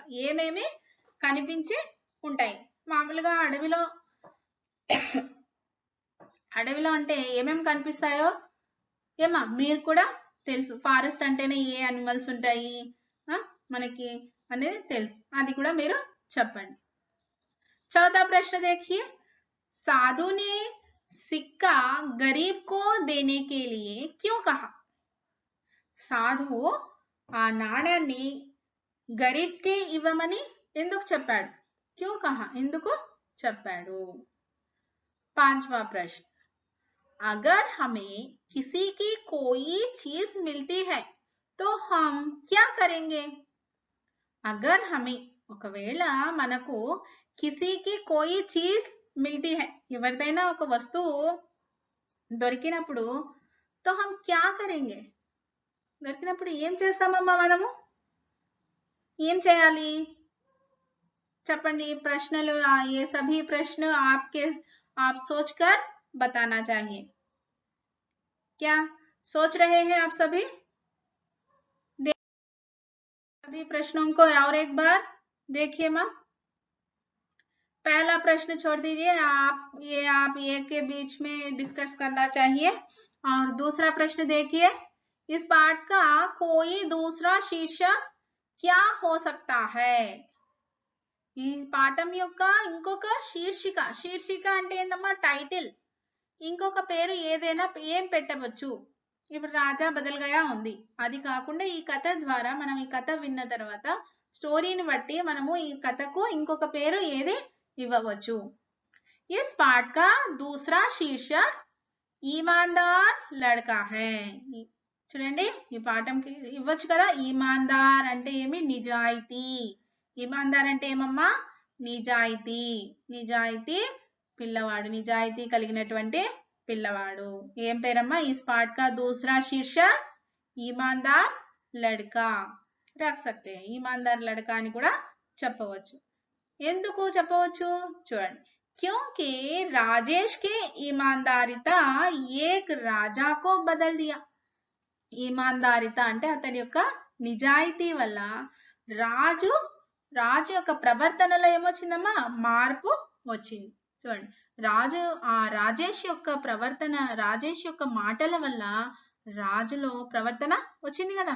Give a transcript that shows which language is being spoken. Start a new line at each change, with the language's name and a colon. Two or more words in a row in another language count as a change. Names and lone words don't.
Telugu: ఏమేమి కనిపించి ఉంటాయి? మామూలుగా అడవిలో అంటే ఏమేమి కనిపిస్తాయో ఏమా మీరు కూడా తెలుసు. ఫారెస్ట్ అంటేనే ఏ యానిమల్స్ ఉంటాయి మనకి అనేది తెలుసు, అది కూడా మీరు చెప్పండి.
Hindi: चौथा प्रश्न देखिए, साधु ने सिक्का गरीब को देने के लिए क्यों कहा?
Telugu: సాధు ఆ నాణ్యాన్ని గరీబ్కి ఇవ్వమని ఎందుకు చెప్పాడు?
Hindi: क्यों कहा,
Telugu: ఎందుకు చెప్పాడు?
Hindi: पांचवा प्रश्न, अगर हमें किसी की कोई चीज मिलती है तो हम क्या करेंगे? अगर हमें,
Telugu: ఒకవేళ మనకు
Hindi: किसी की कोई चीज मिलती है,
Telugu: ఎవరిదైనా ఒక వస్తువు దొరికినప్పుడు
Hindi: तो हम क्या करेंगे,
Telugu: దొరికినప్పుడు ఏం చేస్తామమ్మా మనము? ఏం చేయాలి చెప్పండి.
Hindi: ప్రశ్నలు ये सभी प्रश्न आप सोचकर बताना चाहिए. क्या सोच रहे हैं आप सभी? सभी प्रश्नों को और एक बार देखिए माँ. पहला प्रश्न छोड़ दीजिए, आप एक के बीच में डिस्कस करना चाहिए. और दूसरा प्रश्न देखिए, इस पाठ का कोई दूसरा शीर्षक क्या हो सकता है?
Telugu: ఈ పాఠం యొక్క ఇంకొక శీర్షిక అంటే ఏంటమ్మా? టైటిల్. ఇంకొక పేరు ఏదైనా ఏం పెట్టవచ్చు? ఇప్పుడు రాజా బదల్ గయా ఉంది, అది కాకుండా ఈ కథ ద్వారా మనం ఈ కథ విన్న తర్వాత స్టోరీని బట్టి మనము ఈ కథకు ఇంకొక పేరు ఏది ఇవ్వవచ్చు?
Hindi: इस पाठ का दूसरा शीर्षक ईमानदार लड़का है.
Telugu: చూడండి, ఈ పాఠంకి ఇవ్వచ్చు కదా. ఈమాన్దార్ అంటే ఏమి? నిజాయితీ. ఈమాన్దార్ అంటే ఏమమ్మా? నిజాయితీ పిల్లవాడు, నిజాయితీ కలిగినటువంటి పిల్లవాడు. ఏం పేరమ్మా?
Hindi: इस पाठ का दूसरा शीर्षक ईमानदार लड़का रख सकते हैं. ईमानदार लड़का
Telugu: అని కూడా చెప్పవచ్చు. ఎందుకు చెప్పవచ్చు చూడండి,
Hindi: क्योंकि राजेश की ईमानदारिता एक राजा को बदल दिया.
Telugu: ఈమాన్దారిత అంటే అతని యొక్క నిజాయితీ వల్ల రాజు యొక్క ప్రవర్తనలో ఏమొచ్చిందమ్మా? మార్పు వచ్చింది. చూడండి, రాజేష్ యొక్క మాటల వల్ల రాజులో ప్రవర్తన వచ్చింది కదా.